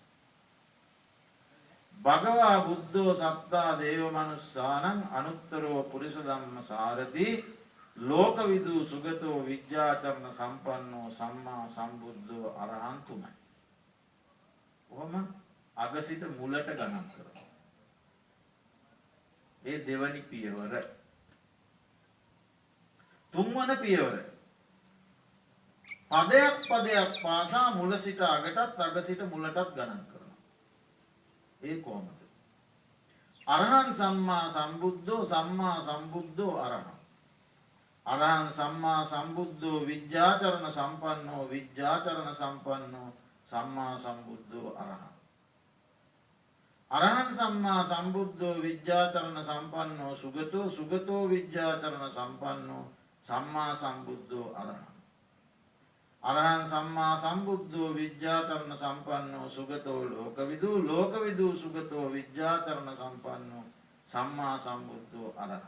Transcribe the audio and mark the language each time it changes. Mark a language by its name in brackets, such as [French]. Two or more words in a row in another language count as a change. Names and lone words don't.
[Pali] භගවා බුද්ධෝ සත්තා දේව මනුස්සානං අනුත්තරෝ පුරිස ධම්ම සාරති ලෝකවිදු සුගතෝ විජ්ජාචරණ සම්පන්නෝ සම්මා සම්බුද්ධෝ අරහං තුනයි. [Sinhala] කොහොම අග සිට මුලට ගණන් කරනවා. ඒ දෙවනි පියවර. තුන්වන පියවර පදයක් පාසා මුල සිට අගටත් අග සිට මුලටත් ගණන් කරනවා. ඒ කොහොමද? [Pali] අරහං සම්මා සම්බුද්ධෝ සම්මා සම්බුද්ධෝ අරහං. අරහං සම්මා සම්බුද්ධෝ විද්‍යාචරණ සම්පන්නෝ විද්‍යාචරණ සම්පන්නෝ සම්මා සම්බුද්ධෝ අරහං. අරහං සම්මා සම්බුද්ධෝ විද්‍යාචරණ සම්පන්නෝ සුගතෝ සුගතෝ විද්‍යාචරණ සම්පන්නෝ සම්මා සම්බුද්ධෝ අරහං. අරහං සම්මා සම්බුද්ධෝ විද්‍යාචරණ සම්පන්නෝ සුගතෝ ලෝකවිදූ ලෝකවිදූ සුගතෝ විද්‍යාචරණ සම්පන්නෝ සම්මා සම්බුද්ධෝ අරහං.